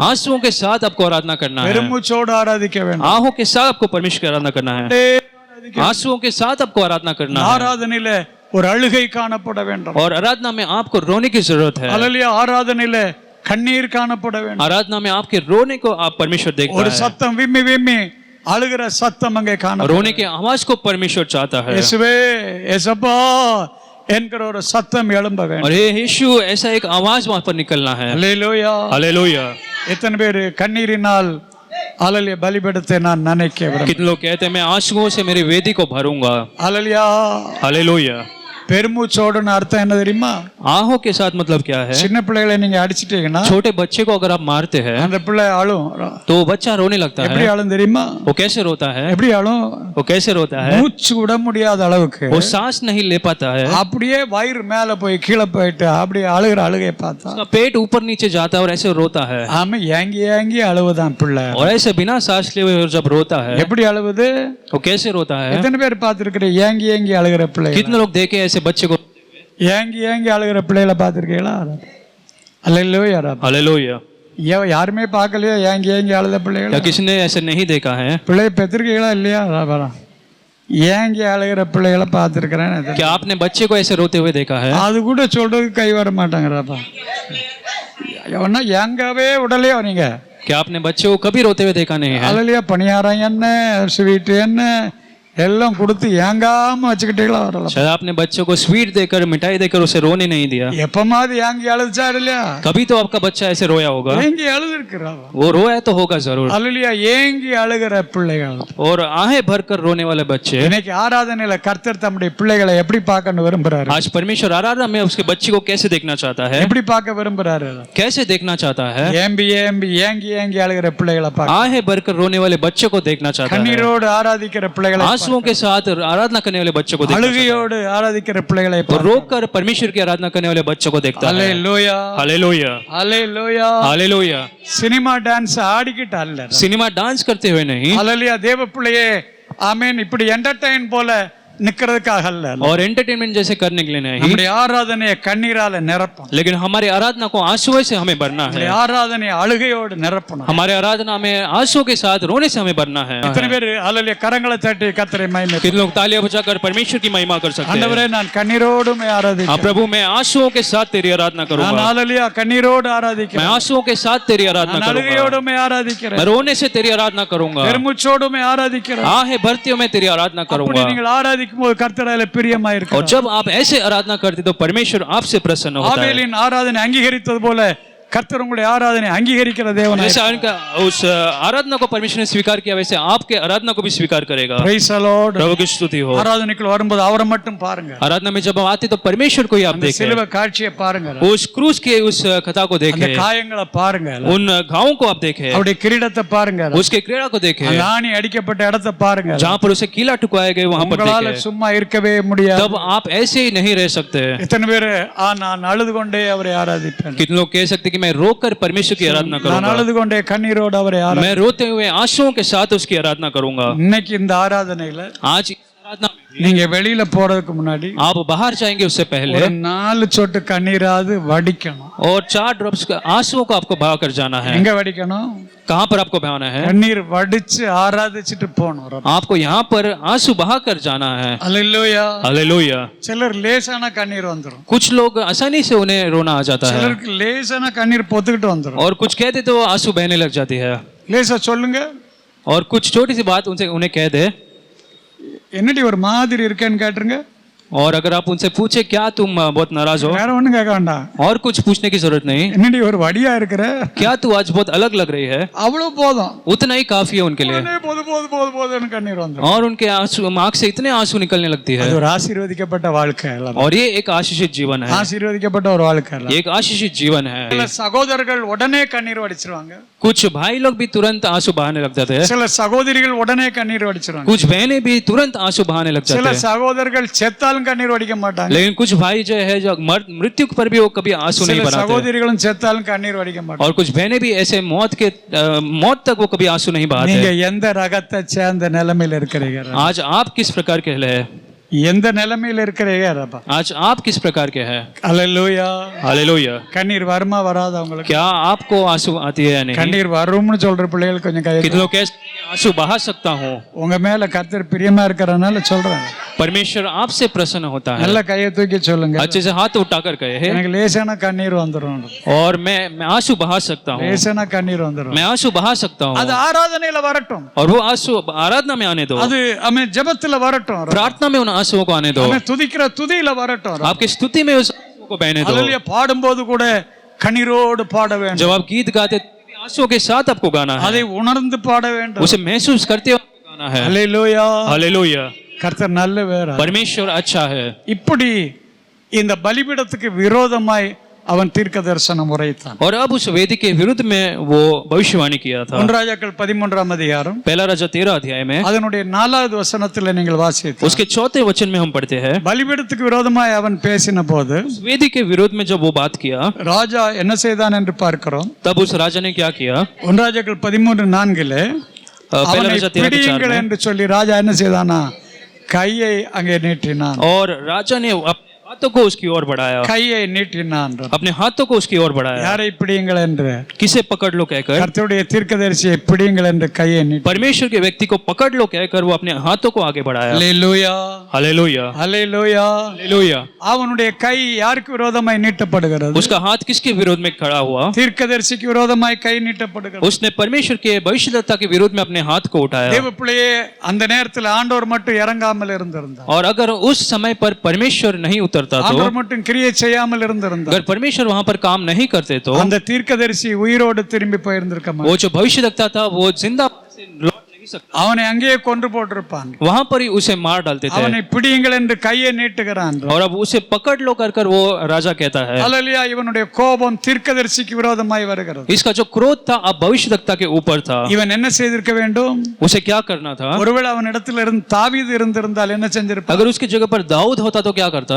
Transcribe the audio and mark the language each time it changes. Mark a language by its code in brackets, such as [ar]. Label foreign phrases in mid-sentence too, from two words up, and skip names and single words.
[hi] आंसुओं के साथ आपको आराधना करना है. [ta] பெருமூச்சோடு ஆராதிக்க வேண்டும். [hi] आहों के साथ आपको परमेश्वर की आराधना करना है. आंसुओं के साथ आपको आराधना करना है. [ta] ஆராதனையில ஒரு அழுகை காணப்பட வேண்டும். [hi] और आराधना में आपको रोने की जरूरत है. [ta] அல்லேலூயா. ஆராதனையில கண்ணீர் காணப்பட வேண்டும். [hi] आराधना में आपके रोने को आप परमेश्वर देखता [ta] ஒரு [hi] है. [ta] சத்தம் விம்மி விம்மி அழுகிற சத்தம் அங்கே காணப்படும். [hi] रोने के आवाज को परमेश्वर चाहता है. [ta] இயேசுவே, இயேசப்பா என்கிற ஒரு சத்தம் எழும்ப வேண்டும். [hi] और हे यीशु, ऐसा एक आवाज वहां पर निकलना है. [ta] அல்லேலூயா. [hi] हालेलुया. [ta] எத்தனை பேர் கண்ணீரினால் அல்லேலூயா பலிபீடத்தை நான் நினைக்க விரும்புகிறேன். [hi] कितने लोग कहते हैं मैं आंसुओं से मेरी वेदी को भरूंगा. [ta] அல்லேலூயா. [hi] हालेलुया. [ta] பெருமூச்சோடுன்னு அர்த்தம் என்ன தெரியுமா? [hi] आहों के साथ मतलब क्या है? [ta] சின்ன பிள்ளைகளை நீங்க அடிச்சிட்டீங்கன்னா [hi] छोटे बच्चे को अगर आप मारते हैं [ta] அந்த பிள்ளை அழும். [hi] तो वो बच्चा रोने लगता [ta] எப்படி [hi] है. [ta] அழும் தெரியுமா? [hi] वो कैसे रोता है? [ta] எப்படி அழும்? [hi] वो कैसे रोता है? [ta] மூச்சு விட முடியாத அளவுக்கு [hi] वो सांस नहीं ले पाता है. [ta] அப்படியே வயிறு மேல போய் கீழே போயிட்டு அப்படியே அழுகிற அழுகையை பார்த்தா [hi] उसका पेट ऊपर नीचे जाता है और ऐसे रोता है. [ta] ஆமா, ஏங்கி ஏங்கி அழுவுதான் பிள்ளை. [hi] और ऐसे बिना सांस लिए हुए जब रोता है [ta] எப்படி அழுவுது? [hi] वो कैसे रोता है? [ta] எத்தனை பேர் பார்த்திருக்கிற ஏங்கி ஏங்கி அழுகிற பிள்ளை? [hi] कितने लोग देखे ऐसे बच्चे को? [ta] ஏங்கி ஏங்கி அழுகிற பிள்ளைகளை பார்த்திருக்கீங்களா? அல்லேலூயா. [hi] हालेलुया. [ta] யாருமே பார்க்கலையா ஏங்கி ஏங்கி அழுத [hi] क्या [ta] பிள்ளைகளை? [hi] किसी ने ऐसे नहीं देखा है? [ta] பிள்ளை பெற்றிருக்கீங்களா இல்லையா? ஏங்கி அழுகிற பிள்ளைகளை பார்த்திருக்கிறேன். [hi] क्या आपने बच्चे को ऐसे रोते हुए देखा है? [ta] அது கூட சொல்றதுக்கு கை வர மாட்டாங்கிறப்பா. ஒன்னா ஏங்கவே உடலையோ நீங்க? [hi] क्या आपने बच्चे को कभी रोते हुए देखा नहीं है? [ta] அல்லேலூயா. பணியாரம் என்ன, ஸ்வீட் என்ன எல்லாம் கொடுத்து ஏங்காம வச்சுக்கிட்டீங்களா? வரலாம். [hi] शायद आपने बच्चों को स्वीट देकर, मिठाई देकर उसे रोने नहीं दिया. [ta] எப்பமாவது ஏங்கி அழுதுச்சாரு இல்லையா? [hi] कभी तो आपका बच्चा ऐसे रोया होगा. [ta] ஏங்கி அழுதுருக்கிறா. [hi] वो रोया तो होगा जरूर. [ta] அல்லேலூயா. ஏங்கி அழுகிற பிள்ளைகள். [hi] और आहें भरकर रोने वाले बच्चे. [ta] இன்னைக்கு ஆராதனையில கர்த்தர் தம்முடைய பிள்ளைகளை எப்படி பார்க்க விரும்புறாரு? [hi] आज परमेश्वर आराधना में उसके बच्चे को कैसे देखना चाहता है? [ta] எப்படி பார்க்க விரும்புறாரு? [hi] कैसे देखना चाहता है? [ta] ஏங்கி ஏங்கி ஏங்கி அழுகிற பிள்ளைகளை பார்க்க, [hi] आहें भरकर रोने वाले बच्चे को देखना चाहता है. [ta] கண்ணீரோடு ஆராதிக்கிற பிள்ளைகளை, [hi] आंसुओं के साथ आराधना करने वाले बच्चों को देखना चाहता [ta] அழுகையோடு ஆராதிக்கிற பிள்ளைகளை [hi] है. और रोकर परमेश्वर की आराधना करने वाले बच्चों को देखता है. [ta] அல்லேலூயா. [hi] हालेलुया. [ta] அல்லேலூயா. [hi] हालेलुया. [ta] சினிமா டான்ஸ் ஆடிக்கிட்டு அல்ல. [hi] सिनेमा डांस करते हुए नहीं. [ta] அல்லேலூயா. தேவ பிள்ளையே, ஆமென். இப்படி என்டர்டெயின் போல நிக்கிறதுக்காக அல்ல, [hi] और एंटरटेनमेंट जैसे करने के लिए नहीं, [ta] நம்முடைய ஆராதனையை கண்ணீரால நிரப்பணும். [hi] लेकिन हमारी आराधना को आंसू से हमें भरना है। [ta] நம்முடைய ஆராதனையை அழுகையோடு நிரப்பணும். [hi] हमारे आराधना में आंसू के साथ रोने से हमें भरना है। [ta] இத்தனை பேர் அல்லேலூயா கரங்களை தட்டி கர்த்தரை மகிமை. [hi] कितने लोग तालियां बजाकर परमेश्वर की महिमा कर सकते हैं? [ta] ஆண்டவரே நான் கண்ணீரோடு உம்மை ஆராதிக்கிறேன். [hi] हाँ प्रभु, मैं आंसुओं के साथ तेरी आराधना [ta] நான் [hi] करूंगा, [ta] அல்லேலூயா கண்ணீரோடு [hi] मैं [ta] ஆராதிக்கிறேன். [hi] आंसुओं के साथ तेरी आराधना [ta] நான் [hi] करूंगा, [ta] அழுகையோடு உம்மை ஆராதிக்கிறேன். [hi] मैं रोने से तेरी आराधना करूंगा, [ta] பெருமூச்சோடு உம்மை ஆராதிக்கிறேன். [hi] आहे भर्तियों में तेरी आराधना [ta] அப்படி [hi] करूंगा। [ta] நீங்கள் ஆராதிக்கும் போது கர்த்தர் அதிலே பிரியமா [hi] और [ta] இருக்கிறார். [hi] जब आप ऐसे आराधना करते तो परमेश्वर आपसे प्रसन्न होता है। [ta] ஆபேலின் ஆராதனை அங்கீகரித்தது போல கர்த்தர் உங்களுடைய ஆராதனை அங்கீகரிக்கிற தேவனாய். [hi] जैसे उनका उस आराधना को परमेश्वर ने स्वीकार किया, वैसे आपके आराधना को भी स्वीकार करेगा। [en] Praise the Lord. [hi] प्रभु की स्तुति हो। [ta] ஆராதனைக்குள்ள வரும்போது அவரை மட்டும் பாருங்க. [hi] आराधना में जब हम आते तो परमेश्वर को ही आप [ta] அந்த [hi] देखें, [ta] சிலுவை காட்சியை பாருங்க. [hi] उस क्रूस के उस कथा को [ta] அந்த [hi] देखें, [ta] காயங்களை பாருங்க. [hi] उन घावों को आप देखें, [ta] அவருடைய கிரீடத்தை பாருங்க. [hi] उसके क्रीड़ा को देखें, [ta] அந்த ஆணி அடிக்கப்பட்ட இடத்தை பாருங்க. [hi] जहाँ पर उसे कीला टुकवाए गए वहां पर [ta] உங்களால [hi] देखें। [ta] சும்மா இருக்கவே முடியாது. [hi] तब आप ऐसे ही नहीं रह सकते। [ta] எத்தனை பேர் நான் அழுது கொண்டே அவரை ஆராதிப்பேன். [hi] कितने लोग कह सकते कि मैं रोकर परमेश्वर की आराधना [ta] நான் [hi] करूंगा, [ta] அழுது கொண்டே கண்ணீரோடு அவரை ஆராதி. [hi] मैं रोते हुए आंसुओं के साथ उसकी आराधना करूंगा। [ta] இன்னைக்கு இந்த ஆராதனையில [hi] आज इस आराधना में भी [ta] நீங்க வெளியில போறதுக்கு முன்னாடி [hi] आप बाहर जाएंगे उससे पहले [ta] ஒரு 4 சொட்டு கண்ணீராவது வடிக்கணும். [hi] और 4 ड्रॉप्स आंसुओं को आपको बहा कर जाना है। [ta] எங்க வடிக்கணும்? [hi] कहाँ पर आपको बहाना है? [ta] கண்ணீர் வடிச்சு ஆராதிச்சுட்டு போகணும். [hi] आपको यहाँ पर आंसू बहा कर जाना है। [ta] அல்லேலூயா. [hi] हालेलुया। [ta] சிலர் லேசான கண்ணீர் வந்துரும். [hi] कुछ लोग आसानी से उन्हें रोना आ जाता है, [ta] சிலருக்கு லேசான கண்ணீர் பொத்துக்கிட்டு வந்துரும். [hi] और कुछ कहते तो आंसू बहने लग जाती है। [ta] லேசா சொல்லுங்க. [hi] और कुछ छोटी सी बात उनसे उन्हें कह दे, [ta] என்னடி ஒரு மாதிரி இருக்கேன்னு கேட்டுருங்க. [hi] और अगर आप उनसे पूछे क्या तुम बहुत नाराज हो, [ta] வேற ஒண்ணும் கேட்க வேண்டாம். [hi] और कुछ पूछने की जरूरत नहीं, [ta] என்னடி ஒரு வடியா இருக்கிற, [hi] क्या तू आज बहुत अलग लग रही है, [ta] அவ்வளவு போதும். [hi] उतना ही काफी है उनके लिए। [ta] உடனே போது போது போது போதுன்னு கண்ணீர் வந்துரும். [hi] और उनके आंसू आंख से इतने आंसू निकलने लगती है। [ta] அது ஒரு ஆசீர்வதிக்கப்பட்ட வாழ்க்கை அல்ல. [hi] और ये एक आशीषित जीवन है, [ta] ஆசீர்வதிக்கப்பட்ட ஒரு வாழ்க்கை அல்ல. [hi] एक आशीषित जीवन है। [ta] சில சகோதரர்கள் உடனே கண்ணீர் வடிச்சிருவாங்க. [hi] कुछ भाई लोग भी तुरंत आंसू बहाने लग जाते हैं, [ta] சில சகோதரிகள் உடனே கண்ணீர் வடிச்சிருவாங்க. [hi] कुछ बहनें भी तुरंत आंसू बहाने लग [ta] சில [hi] जाते हैं। [ta] சகோதரர்கள் செத்தாலும் கண்ணீர் வடிக்க மாட்டாங்க. [hi] लेकिन कुछ भाई जो है जो मृत्यु पर भी वो कभी आंसू नहीं [ta] சில [hi] बनाते, [ta] சகோதரிகளும் செத்தாலும் கண்ணீர் வடிக்க மாட்டாங்க. [hi] और कुछ बहनें भी ऐसे मौत तक वो कभी आंसू नहीं [ta] நீங்க [hi] बहाते। [ta] எந்த ரகத்தை சேர்ந்த நிலைமையில இருக்கிறீங்க? [hi] आज आप किस प्रकार के हैं? [ta] எந்த நிலைமையில இருக்கிறீங்க? [hi] आज आप किस प्रकार के हैं? [ta] அல்லேலூயா. [hi] हालेलुया। [ta] கண்ணீர் வருமா வராதா உங்களுக்கு? [hi] क्या आपको आंसू आती है या नहीं? [ta] கண்ணீர் வரும்னு சொல்ற பிள்ளைகள் கொஞ்சம் கை [hi] कितने लोग कहते हैं आंसू बहा सकता हूँ? [ta] உங்க மேல கர்த்தர் பிரியமா இருக்கறனால சொல்றேன். [hi] परमेश्वर आपसे प्रसन्न होता है। [ta] நல்ல கையை தூக்கி சொல்லுங்க. [hi] अच्छे से हाथ उठाकर कहे हैं, [ta] எனக்கு லேசான கண்ணீர் வந்துரும். [hi] और मैं आंसू बहा सकता हूँ, [ta] லேசான கண்ணீர் வந்துரும். [hi] मैं आंसू बहा सकता [ta] அது [hi] हूँ। [ta] ஆராதனையில வரட்டும். [hi] और वो आंसू आराधना में आने दो, [ta] அது அமே ஜெபத்துல வரட்டும். [hi] प्रार्थना में उन आंसुओं को आने दो, [ta] அமே துதிக்கிற துதியில வரட்டும். [hi] आपकी स्तुति में उस आंसुओं को बहने दो। [ta] அல்லேலூயா. பாடும்போது கூட கண்ணீரோடு பாட வேண்டும். [hi] जब आप गीत गाते आंसुओं के साथ आपको गाना है, [ta] அதை உணர்ந்து பாட வேண்டும். [hi] उसे महसूस करते हुए आपको गाना है। [ta] அல்லேலூயா. [hi] हालेलुया। [ta] கர்த்தர் நல்லவர். [hi] परमेश्वर अच्छा है। [ta] இப்படி இந்த பலிபீடத்துக்கு விரோதமாய் அவன் தீர்க்க தரிசனம் உரைத்தான். [hi] और अब उस वेदी के विरुद्ध में वो भविष्यवाणी किया था। [ta] 1 ராஜாக்கள் 13ஆம் அதிகாரம் [hi] पहला राजा 13 अध्याय में [ta] அதனுடைய 4வது வசனத்தில் நீங்கள் வாசித்து [hi] उसके 4th वचन में हम पढ़ते हैं, [ta] பலிபீடத்துக்கு விரோதமாய் அவன் பேசின போது [hi] उस वेदी के विरोध में जब वो बात किया, [ta] ராஜா என்ன செய்தான் என்று பார்க்கிறோம். [hi] तब उस राजा ने क्या किया? [ta] 1 ராஜாக்கள் 13:4 [hi] पहला [ta] அவனை [hi] राजा 13 के 4 [ta] பிடியுங்கள் [hi] में, [ta] என்று சொல்லி ராஜா என்ன செய்தானா கையை அங்கே நீட்டினான். [hi] और राजा ने अपने हाथों को उसकी ओर बढ़ाया, [ta] கையை நீட்டினான். [hi] अपने हाथों को उसकी ओर बढ़ाया। [ta] யாரை பிடியுங்கள் என்று? [hi] किसे पकड़ लो कहकर, [ta] கர்த்தருடைய தீர்க்கதரிசியை பிடியுங்கள் என்று கையை நீட்டி. [hi] परमेश्वर के व्यक्ति को पकड़ लो कहकर वो अपने हाथों को आगे बढ़ाया। [ta] அல்லேலூயா. [hi] हालेलुया। [ta] அல்லேலூயா. [hi] हालेलुया। [ta] அவனுடைய கை யாருக்கு விரோதமாய் நீட்டப்படுகிறது? [hi] उसका हाथ किसके विरोध में खड़ा हुआ? [ta] தீர்க்கதரிசிக்கு விரோதமாய் கை நீட்டப்படுகிறது. [hi] उसने परमेश्वर के भविष्यद्वक्ता के विरोध में अपने हाथ को उठाया। [ta] தேவ பிள்ளையே, அந்த நேரத்தில் ஆண்டவர் மட்டும் இறங்காமல் இருந்திருந்தார். [hi] और अगर उस समय पर परमेश्वर नहीं उतरता तो, [ta] ஆண்டவர் மட்டும் கிரியை செய்யாமல் இருந்திருந்தார், [hi] अगर परमेश्वर वहां पर काम नहीं करते तो [ta] அந்த தீர்க்கதரிசி உயிரோடு திரும்பி போயிருந்திருக்க [hi] वो [ta] மாட்டார். [hi] जो भविष्यद्वक्ता था वो जिंदा से लौट नहीं सकता, [ta] அவனை அங்கேயே கொன்று போட்டிருப்பான். [hi] वहां पर ही उसे मार डालते थे। [ta] அவனை பிடியுங்கள் என்று கையை நீட்டுகிறான். [hi] और अब उसे पकड़ लो कर वो राजा कहता है। [ta] அல்லேலூயா. இவனுடைய கோபம் தீர்க்கதரிசிக்கு விரோதமாய் வருகிறது. [hi] इसका जो क्रोध था अब भविष्यद्वक्ता के ऊपर था। [ta] இவன் என்ன செய்திருக்க வேண்டும்? [hi] उसे क्या करना था? [ta] ஒருவேளை அவன் இடத்துல இருந்து தாவீது இருந்திருந்தால் என்ன செஞ்சிருப்பான்? [hi] अगर उसकी जगह पर दाऊद होता तो क्या करता?